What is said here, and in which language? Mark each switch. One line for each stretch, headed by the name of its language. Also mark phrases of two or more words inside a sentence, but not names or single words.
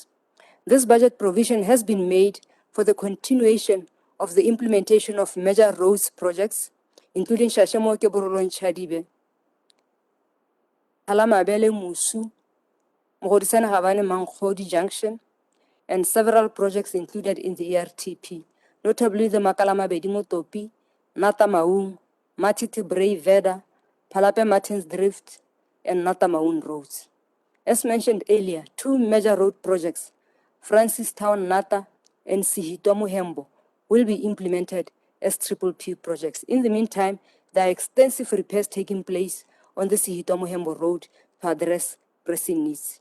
English: This budget provision has been made for the continuation of the implementation of major roads projects, including Shashamoke Borolon Chadibe, Alamabele Musu, Mogodisana Havane Mankhodi Junction, and several projects included in the ERTP, notably the Makalama Bedimo Topi, Nata Maung, Matiti Bray Veda, Palape Martins Drift, and Nata Maung roads. As mentioned earlier, two major road projects, Francis Town Nata and Sihitomo Hembo, will be implemented as Triple P projects. In the meantime, there are extensive repairs taking place on the Sihitomo Hembo road to address pressing needs.